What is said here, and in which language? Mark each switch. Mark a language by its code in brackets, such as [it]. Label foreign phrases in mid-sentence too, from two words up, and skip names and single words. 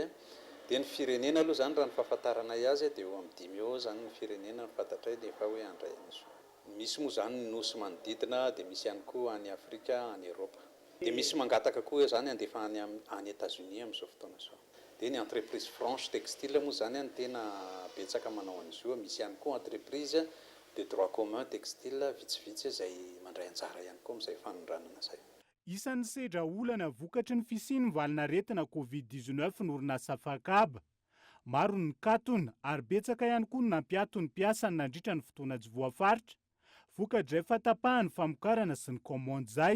[mg] Dia ny firenena aloha zany raha ny fahafantaranay azy dia eo amin'ny 5 eo zany ny firenena ny fantatray dia efa hoe andray azy. Misy moa zany ny nosy manodidina dia misy ihany koa any Afrika, any Eropa. Dia misy mangataka koa zany andefa any États-Unis amin'izao fotoana izao. dia ny [fr] entreprise franche textile [mg] moa zany ny tena betsaka manao an'izy io. Misy ihany koa [fr] entreprise de droit commun textile [mg] vitsivitsy izay mandray anjara ihany koa amin'izay fanondranana izay. Isan'ny sedra olana vokatry ny fisiany valinaretina COVID-19 ny orinasa Fakaba. Maro ny katona ary betsaka ihany koa ny nampiaton'ny mpiasany nandritra ny fotoana tsy voafaritra. Vokatra efa tapahany famokarana sy ny komandy izay.